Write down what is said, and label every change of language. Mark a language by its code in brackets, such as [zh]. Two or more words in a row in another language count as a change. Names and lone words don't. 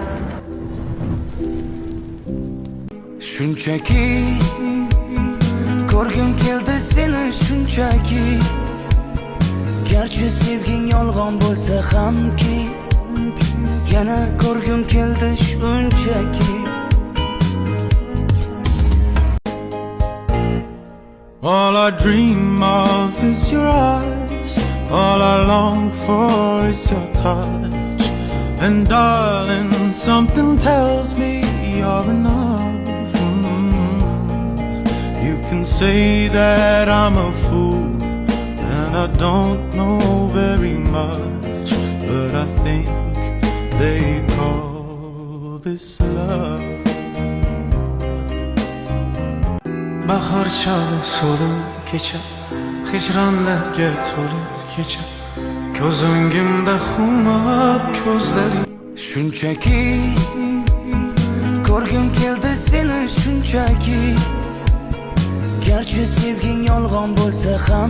[uz] Shunchaki ko'rgim keldi seni shunchaki, garchi sevging yolg'on bo'lsa hamki, yana ko'rgim keldi shunchaki. [en] All I dream of is your eyes, all I long for is your touch, and darling, something tells me you're enough. You can say that I'm a fool and I don't know very much, but I think they call this love. [uz] Bahar chog'i so'lim kecha, hijronlarga to'lib kecha, ko'z o'ngimda xumor ko'zlaring. Shunchaki ko'rgim keldi seni shunchaki, garchi sevging yolg'on bo'lsa ham.